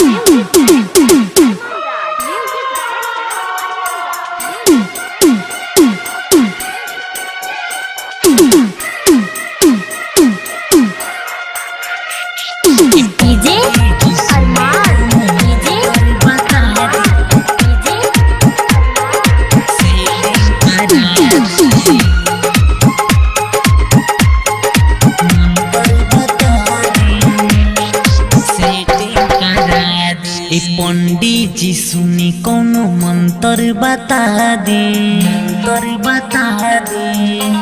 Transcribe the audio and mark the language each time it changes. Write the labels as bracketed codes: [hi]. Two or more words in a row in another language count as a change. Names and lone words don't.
[en] Music director Arman Raj. Music director DJ Arman. [bho] ए पंडित जी सुनी कौनो मंत्र बता दे, मंत्र बता दे।